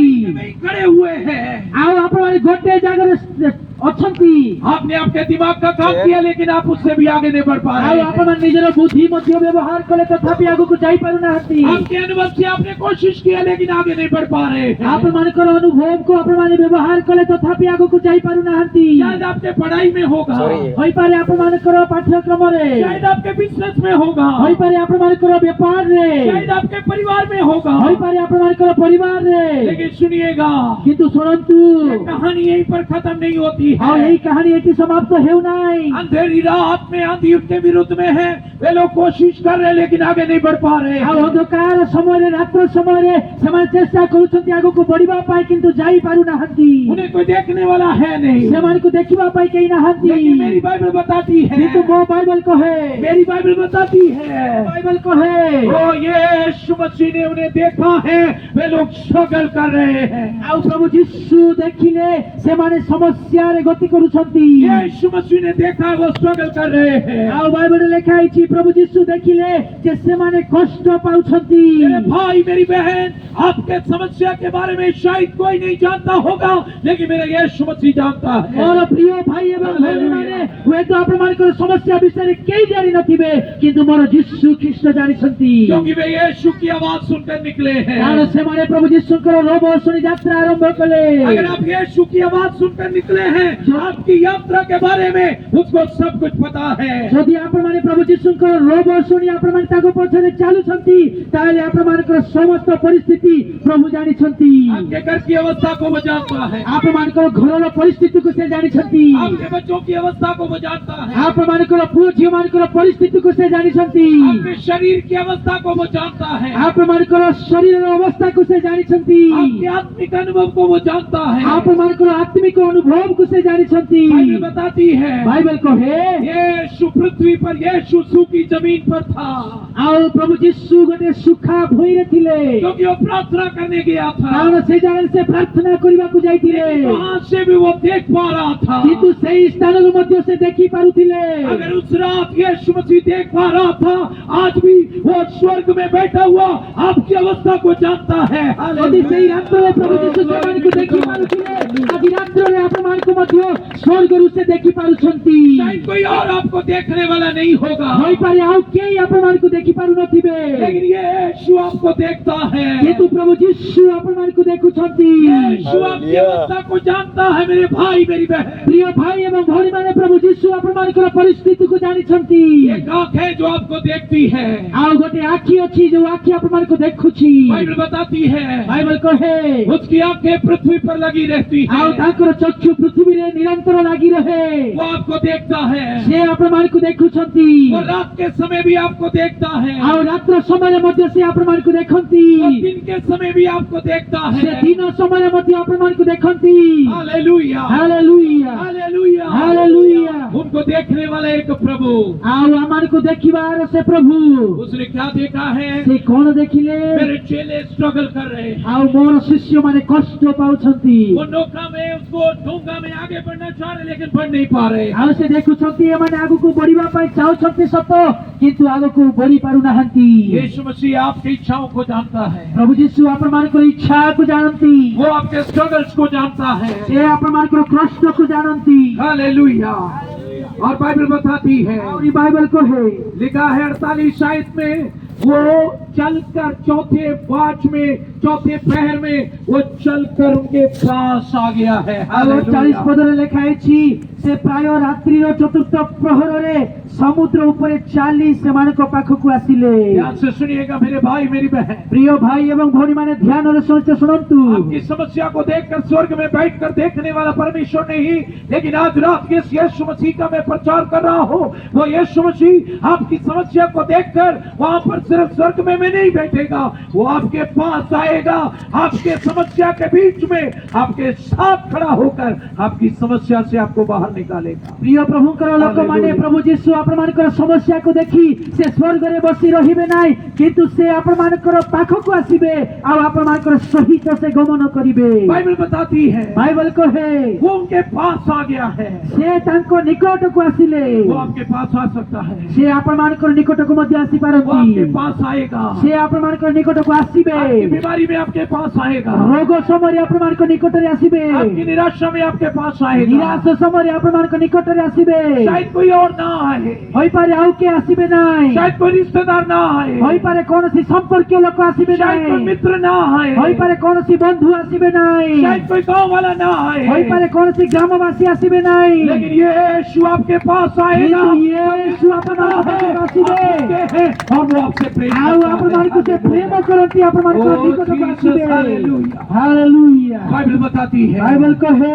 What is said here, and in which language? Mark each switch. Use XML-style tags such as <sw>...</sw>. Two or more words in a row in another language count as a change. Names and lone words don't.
<hi>आप वहीं खड़े हुए हैं।</hi> <or>ଆଉ ଆପଣମାନେ ଗୋଟେ ଜାଗାରେ ଅଛନ୍ତି।</or> <hi>आपने आपके दिमाग का काम किया लेकिन आप उससे भी आगे नहीं बढ़ पा</hi> <or>ଆଉ</or> <hi>रहे हैं।</hi> <or>ଆପଣମାନେ ନିଜର ବୁଦ୍ଧି ମଧ୍ୟ ବ୍ୟବହାର କଲେ ତଥାପି ଆଗକୁ ଯାଇ ପାରୁନାହାନ୍ତି।</or> <hi>आपके अनुभव से आपने कोशिश किया लेकिन आगे नहीं बढ़ पा रहे हैं।</hi> <or>ଆପଣମାନଙ୍କର ଅନୁଭବକୁ ଆପଣମାନେ ବ୍ୟବହାର କଲେ ତଥାପି ଆଗକୁ ଯାଇ ପାରୁନାହାନ୍ତି।</or> <hi>शायद आपके पढ़ाई में होगा,</hi> <or>ହୋଇପାରେ ଆପଣମାନଙ୍କର ପାଠ୍ୟକ୍ରମରେ,</or> <hi>शायद आपके बिजनेस में होगा,</hi> <or>ହୋଇପାରେ ଆପଣମାନଙ୍କର ବେପାରରେ,</or> <hi>शायद आपके परिवार में होगा।</hi> <or>ହୋଇପାରେ ଆପଣମାନଙ୍କର ପରିବାରରେ।</or> <hi>लेकिन सुनिएगा,</hi> <or>କିନ୍ତୁ ଶୁଣନ୍ତୁ,</or> <hi>ये कहानी यहीं पर खत्म नहीं होती</hi> <or>ଆଉ</or> <hi>है।</hi> <or>ଏହି କାହାଣୀ ଏଠି ସମାପ୍ତ ହେଉନାହିଁ।</or> <hi>अंधेरी रात में आंधी उसके विरुद्ध में है। वे लोग कोशिश कर रहे हैं लेकिन आगे नहीं बढ़ पा रहे</hi> <or>ଆଉ</or> <hi>हैं।</hi> <or>ଅନ୍ଧକାର ସମୟରେ, ରାତ୍ର ସମୟରେ ସେମାନେ ଚେଷ୍ଟା କରୁଛନ୍ତି ଆଗକୁ ବଢିବା ପାଇଁ କିନ୍ତୁ ଯାଇ ପାରୁନାହାନ୍ତି।</or> <hi>उन्हें कोई देखने वाला है नहीं।</hi> <or>ସେମାନଙ୍କୁ ଦେଖିବା ପାଇଁ କେହି ନାହାନ୍ତି।</or> <hi>लेकिन मेरी बाइबल बताती है,</hi> <or>କିନ୍ତୁ ମୋ ବାଇବଲ କହେ,</or> <hi>मेरी बाइबल बताती है,</hi> <or>ବାଇବଲ କହେ</or> <hi>ओ यीशु मसीह ने उन्हें देखा है, वे लोग स्ट्रगल कर रहे हैं।</hi> <or>ଆଉ ପ୍ରଭୁ ଯୀଶୁ ଦେଖିଲେ ସେମାନେ ସମସ୍ୟାରେ ଗତି କରୁଛନ୍ତି।</or> <hi>यीशु मसीह ने देखा है, वो स्ट्रगल कर रहे हैं।</hi> <or>ଆଉ ବାଇବଲରେ ଲେଖା ହେଇଛି ପ୍ରଭୁ ଯୀଶୁ ଦେଖିଲେ ଯେ ସେମାନେ କଷ୍ଟ ପାଉଛନ୍ତି।</or> <hi>मेरे भाई, मेरी बहन, आपके समस्या के बारे में शायद कोई नहीं जानता होगा लेकिन मेरा यीशु मसीह जानता है।</hi> <or>ମୋର ପ୍ରିୟ ଭାଇ ଏବଂ ଭଉଣୀମାନେ, ହୁଏତ ଆପଣମାନଙ୍କର ସମସ୍ୟା ବିଷୟରେ କେହି ଜାଣିନଥିବେ କିନ୍ତୁ ମୋର ଯୀଶୁ ଖ୍ରୀଷ୍ଟ ଜାଣିଛନ୍ତି।</or> <hi>क्योंकि वे यीशु की आवाज सुनकर निकले</hi> <or>କାରଣ</or> <hi>हैं।</hi> <or>ସେମାନେ ପ୍ରଭୁ ଯୀଶୁଙ୍କର ରୋଗ ଶୁଣି ଯାତ୍ରା ଆରମ୍ଭ କଲେ।</or> <hi>अगर आप यीशु की आवाज सुनकर निकले हैं, आपकी यात्रा के बारे में उसको सब कुछ पता है।</hi> <or>ଯଦି ଆପଣମାନେ ପ୍ରଭୁ ଯୀଶୁଙ୍କର ରୋଗ ଶୁଣି ଆପଣମାନେ ତାଙ୍କ ପଛରେ ଚାଲୁଛନ୍ତି ତାହେଲେ ଆପଣମାନଙ୍କର ସମସ୍ତ ପରିସ୍ଥିତି ପ୍ରଭୁ ଜାଣିଛନ୍ତି।</or> <hi>आपके घर की अवस्था को वो जानता है।</hi> <or>ଆପଣମାନଙ୍କର ଘରର ପରିସ୍ଥିତିକୁ ସେ ଜାଣିଛନ୍ତି।</or> <hi>आपके बच्चों की अवस्था को वो जानता है।</hi> <or>ଆପଣମାନଙ୍କର ପୁଅ ଝିଅମାନଙ୍କର ପରିସ୍ଥିତିକୁ ସେ ଜାଣିଛନ୍ତି।</or> <hi>आपके शरीर की अवस्था को वो जानता है।</hi> <or>ଆପଣମାନଙ୍କର ଶରୀରର ଅବସ୍ଥାକୁ ସେ ଜାଣିଛନ୍ତି।</or> <hi>आपके आत्मिक अनुभव को वो जानता है।</hi> <or>ଆପଣମାନଙ୍କର ଆତ୍ମିକ ଅନୁଭବକୁ ସେ ଜାଣିଛନ୍ତି।</or> <hi>बाइबल बताती है,</hi> <or>ବାଇବଲ କହେ</or> <hi>यीशु पृथ्वी पर, यीशु सूखी जमीन पर था</hi> <or>ଆଉ ପ୍ରଭୁ ଯୀଶୁ ଗୋଟେ ସୁଖା ଭୂଇଁରେ ଥିଲେ।</or> <hi>क्योंकि वो प्रार्थना करने गया था।</hi> <or>କାରଣ ସେ ଜାଗାରେ ସେ ପ୍ରାର୍ଥନା କରିବାକୁ ଯାଇଥିଲେ।</or> <hi>वहां से भी वो देख पा रहा था।</hi> <or>କିନ୍ତୁ ସେଇ ସ୍ଥାନରୁ ମଧ୍ୟ ସେ ଦେଖି ପାରୁଥିଲେ।</or> <hi>अगर उस रात यीशु मसीह देख पा रहा था, आज भी वो स्वर्ग में बैठा हुआ आपकी अवस्था को जानता है।</hi> <or>ଯଦି ସେଇ ରାତ୍ରରେ ପ୍ରଭୁ ଯୀଶୁ ସେମାନଙ୍କୁ ଦେଖି ପାରୁଥିଲେ, ଆଜି ରାତ୍ରରେ ଆପଣମାନଙ୍କୁ ମଧ୍ୟ ସ୍ୱର୍ଗରୁ ସେ ଦେଖି ପାରୁଛନ୍ତି।</or> <hi>शायद कोई और आपको देखने वाला नहीं होगा</hi> <or>ହୋଇପାରେ ଆଉ କେହି ଆପଣମାନଙ୍କୁ ଦେଖି ପାରୁନଥିବେ</or> <hi>लेकिन यीशु आपको देखता है।</hi> <or>କିନ୍ତୁ ପ୍ରଭୁ ଯୀଶୁ ଆପଣମାନଙ୍କୁ ଦେଖୁଛନ୍ତି।</or> <hi>यीशु आपकी अवस्था को जानता है। मेरे भाई, मेरी बहन,</hi> <or>ପ୍ରିୟ ଭାଇ ଏବଂ ଭଉଣୀମାନେ, ପ୍ରଭୁ ଯୀଶୁ ଆପଣମାନଙ୍କର ପରିସ୍ଥିତିକୁ ଜାଣିଛନ୍ତି।</or> <hi>एक आंख है जो आपको देखती है।</hi> <or>ଆଉ ଗୋଟେ ଆଖି ଅଛି ଯୋଉ ଆଖି ଆପଣମାନଙ୍କୁ ଦେଖୁଛି।</or> <hi>बाइबल बताती है,</hi> <or>ବାଇବଲ କହେ</or> <hi>उसकी आंखें पृथ्वी पर लगी रहती</hi> <or>ଆଉ</or> <hi>है।</hi> <or>ତାଙ୍କର ଚକ୍ଷୁ ପୃଥିବୀ ପୃଥିବୀରେ ନିରନ୍ତର ଲାଗି ରହେ</or> <hi>वो आपको देखता है,</hi> <or>সে ଆପଣମାନଙ୍କୁ ଦେଖୁଛନ୍ତି</or> <hi>वो रात के समय भी आपको देखता है,</hi> <or>ଆଉ ରାତ୍ର ସମୟରେ ମଧ୍ୟ ସେ ଆପଣମାନଙ୍କୁ ଦେଖନ୍ତି</or> <hi>वो दिन के समय भी आपको देखता</hi> <or>ସେ</or> <hi>है।</hi> <or>ଦିନ ସମୟରେ ମଧ୍ୟ ଆପଣମାନଙ୍କୁ ଦେଖନ୍ତି</or> <hi>हालेलुया,</hi> <or>ହାଲେଲୁୟା</or> <hi>हालेलुया,</hi> <or>ହାଲେଲୁୟା</or> <hi>उनको देखने वाला एक प्रभु,</hi> <or>ଆଉ ଆମମାନଙ୍କୁ ଦେଖିବାର ସେ ପ୍ରଭୁ</or> <hi>उसने क्या देखा है?</hi> <or>ସେ କଣ ଦେଖିଲେ</or> <hi>मेरे चेले स्ट्रगल कर रहे हैं,</hi> <or>ଆଉ ମୋର ଶିଷ୍ୟମାନେ କଷ୍ଟ ପାଉଛନ୍ତି</or> <hi>वो नौका में उसको डोंगा में आगे बढ़ना चाह रहे लेकिन बढ़ नहीं पा रहे।</hi> <or>ଆଉ ସେ ଦେଖୁଛନ୍ତି ଏମାନେ ଆଗକୁ ବଢିବା ପାଇଁ ଚାହୁଁଛନ୍ତି ସତ କିନ୍ତୁ ଆଗକୁ ବଢି ପାରୁନାହାନ୍ତି</or> <hi>यीशु मसीह आपकी इच्छाओं को जानता है,</hi> <or>ପ୍ରଭୁ ଯୀଶୁ ଆପଣମାନଙ୍କର ଇଚ୍ଛାକୁ ଜାଣନ୍ତି</or> <hi>वो आपके स्ट्रगल्स को जानता है।</hi> <or>ସେ ଆପଣମାନଙ୍କର କଷ୍ଟକୁ ଜାଣନ୍ତି</or> <hi>हालेलुया। और बाइबल बताती है,</hi> <or>ଆହୁରି ବାଇବଲ କହେ</or> <hi>लिखा है 48 आयत में, वो चलकर चौथे वाच में, चौथे पहर में वो चलकर उनके पास आ गया है।</hi> <or>ଆଉ 40 ପଦରେ ଲେଖା ହେଇଛି ସେ ପ୍ରାୟ ରାତ୍ରିର ଚତୁର୍ଥ ପ୍ରହରରେ ସମୁଦ୍ର ଉପରେ ଚାଲି ସେମାନଙ୍କ ପାଖକୁ ଆସିଲେ</or> <hi>ध्यान से सुनिएगा मेरे भाई मेरी बहन,</hi> <or>ପ୍ରିୟ ଭାଇ ଏବଂ ଭଉଣୀମାନେ ଧ୍ୟାନରେ ସମସ୍ତେ ଶୁଣନ୍ତୁ</or> <hi>आपकी समस्या को देखकर स्वर्ग में बैठकर देखने वाला परमेश्वर नहीं, लेकिन आज रात के इस यीशु मसीह का मैं प्रचार कर रहा हूँ। वो यीशु मसीह आपकी समस्या को देखकर वहाँ पर सिर्फ स्वर्ग में नहीं बैठेगा, वो आपके पास आएगा, आपके समस्या के बीच में आपके साथ खड़ा होकर आपकी समस्या से आपको बाहर निकालेगा।</hi> <or>ପ୍ରିୟ ପ୍ରଭୁଙ୍କର ଲୋକମାନେ ପ୍ରଭୁ ଯୀଶୁ ଆପଣମାନଙ୍କର ସମସ୍ୟାକୁ ଦେଖି ସେ ସ୍ୱର୍ଗରେ ବସି ରହିବେ ନାହିଁ କିନ୍ତୁ ସେ ଆପଣମାନଙ୍କର ପାଖକୁ ଆସିବେ ଆଉ ଆପଣମାନଙ୍କର ସହିତ ସେ ଗମନ କରିବେ</or> <hi>बाइबल बताती है</hi> <or>ବାଇବଲ କହେ</or> <hi>वो उनके पास आ गया है,</hi> <or>ସେ ତାଙ୍କ ନିକଟକୁ ଆସିଲେ</or> <hi>वो आपके पास आ सकता है,</hi> <or>ସେ ଆପଣମାନଙ୍କର ନିକଟକୁ ମଧ୍ୟ</or> <hi>वो आपके</hi> <or>ଆସିପାରନ୍ତି</or> <hi>पास आएगा,</hi> <or>ସେ ଆପଣମାନଙ୍କର ନିକଟକୁ ଆସିବେ</or> <hi>आपकी बीमारी में आपके पास आएगा,</hi> <or>ରୋଗ ସମୟରେ ଆପଣମାନଙ୍କ ନିକଟରେ ଆସିବେ</or> <hi>आपकी निराशा में आपके पास आएगा।</hi> <or>ନିରାଶ ସମୟରେ ଆପଣମାନଙ୍କ ନିକଟରେ ଆସିବେ</or> <hi>शायद कोई और ना आए,</hi> <or>ହୋଇପାରେ ଆଉ କିଏ ଆସିବେ ନାହିଁ</or> <hi>शायद कोई रिश्तेदार ना आए,</hi> <or>ହୋଇପାରେ କୌଣସି ସମ୍ପର୍କୀୟ ଲୋକ ଆସିବେ</or> <hi>शायद कोई</hi> <or>ନାହିଁ</or> <hi>मित्र ना आए,</hi> <or>ହୋଇପାରେ କୌଣସି ବନ୍ଧୁ ଆସିବେ ନାହିଁ</or> <hi>शायद कोई गांव वाला ना आए,</hi> <or>ହୋଇପାରେ କୌଣସି ଗ୍ରାମବାସୀ ଆସିବେ ନାହିଁ</or> <hi>लेकिन ये यीशु आपके पास आएगा,</hi> <or>କିନ୍ତୁ ୟେଶୁ ଆପଣଙ୍କ ପାଖକୁ ଆସିବେ</or> <hi>और वो आपसे प्रेम</hi> <or>ଆଉ</or> <hi>करता</hi> <or>ଆପଣମାନଙ୍କୁ ସେ</or> <hi>है।</hi> <or>ପ୍ରେମ କରନ୍ତି ଆପଣମାନଙ୍କ</or> <hi>Oh,</hi> <or>ନିକଟକୁ</or> <hi>Jesus,</hi> <or>ଆସିବେ</or> <hi>hallelujah.</hi> <or>ହାଲେଲୁୟା</or> <hi>बाइबल बताती है</hi> <or>ବାଇବଲ କହେ</or>